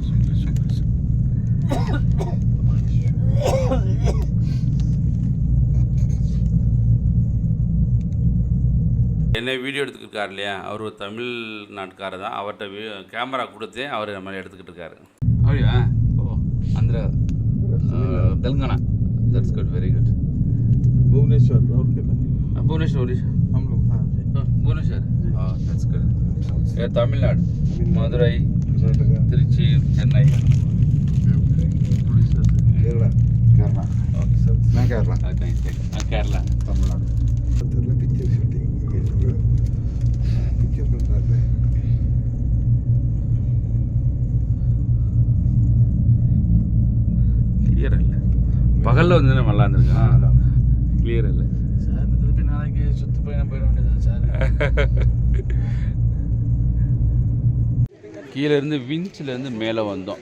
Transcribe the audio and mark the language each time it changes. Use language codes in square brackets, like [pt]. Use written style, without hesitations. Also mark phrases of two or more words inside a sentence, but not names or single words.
[ta] என்ன வீடியோ எடுத்துக்கிட்டு இல்லையா, அவர் ஒரு தமிழ்நாட்டுக்காரர் தான். அவர்கிட்ட கேமரா கொடுத்தேன், அவர் நம்ம எடுத்துக்கிட்டு இருக்காரு. அப்படியா? ஓ ஆந்திரா, தெலுங்கானா. [en] That's good, very good. [hi] भुवनेश्वर राउरकेला भुवनेश्वर ओडिशा हम लोग हाँ भुवनेश्वर [en] That's good. [ta] தமிழ்நாடு, மதுரை, [hi] कर्नाटका [ta] திருச்சி, சென்னை. [hi] उड़ीसा से केरला [ta] கேரளா. [hi] ओके सब [ta] நான் கேரளா. கேரளா, தமிழ்நாடு. [hi] मतलब पिक्चर शूटिंग पिक्चर बन रहा है [ta] கிளியர் இல்லை. பகலில் வந்து நல்லா இருந்திருக்கா, கிளியர் இல்லை சார். திருப்பி நாளைக்கு சுற்றி பயணம் போயிட வேண்டியதான் சார். கீழே இருந்து விஞ்சிலேருந்து மேலே வந்தோம்.